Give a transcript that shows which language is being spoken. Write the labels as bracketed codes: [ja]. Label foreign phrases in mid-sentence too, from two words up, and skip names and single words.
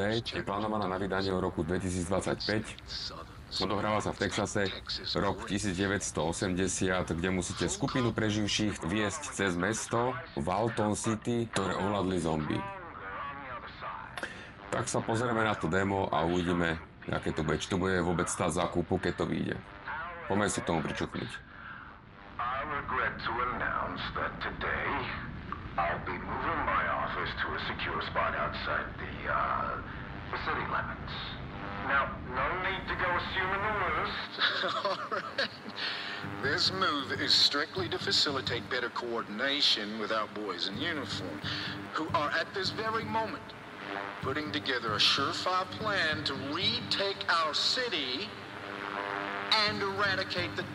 [sk] Je plánovaná na vydanie v roku 2025. Odohráva sa v Texase, rok 1980, kde musíte skupinu preživších viesť cez mesto Walton City, ktoré ovládli zombie. Tak sa pozrieme na to demo a uvidíme, aké to bude. Či to bude vôbec stáť za kúpu, keď to vyjde. Poďme si k tomu pričuknúť. [en] I regret to announce that today I'll be moving my office to a secure spot outside the city limits. Now, no need to go assuming the worst. All right. This move is strictly to facilitate better coordination with our boys in uniform, who are at this very moment putting together a surefire plan to retake our city and eradicate the...